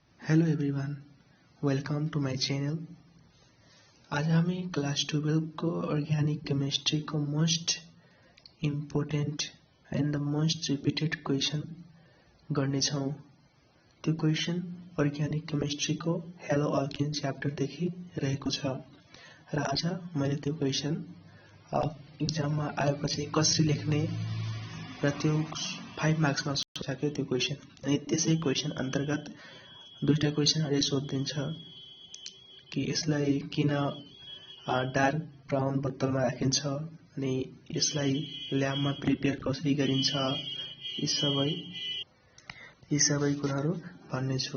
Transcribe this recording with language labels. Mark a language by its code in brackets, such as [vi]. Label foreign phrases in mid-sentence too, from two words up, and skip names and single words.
[en] Hello everyone, welcome to my channel. [ne] आज हामी क्लास 12 को [en] organic chemistry [ne] को [en] most important and the most repeated question [ne] गर्ने छौं। त्यो क्वेश्चन [en] organic chemistry [ne] को [en] haloalkane chapter [ne] देखि रहेको छ र आज मैले त्यो क्वेश्चन एक्जाम में आएपछि कसरी लेख्ने र त्यो 5 मार्क्स में सोधेको त्यो क्वेश्चन अनि त्यसै क्वेश्चन अंतर्गत दुईटा क्वेश्चन अहिले सोधिन्छ कि यसलाई किन [en] dark brown [ne] बोतलमा राखिन्छ अनि यसलाई ल्याबमा प्रिपेयर कसरी गरिन्छ यी सबै कुराहरू भन्ने छु।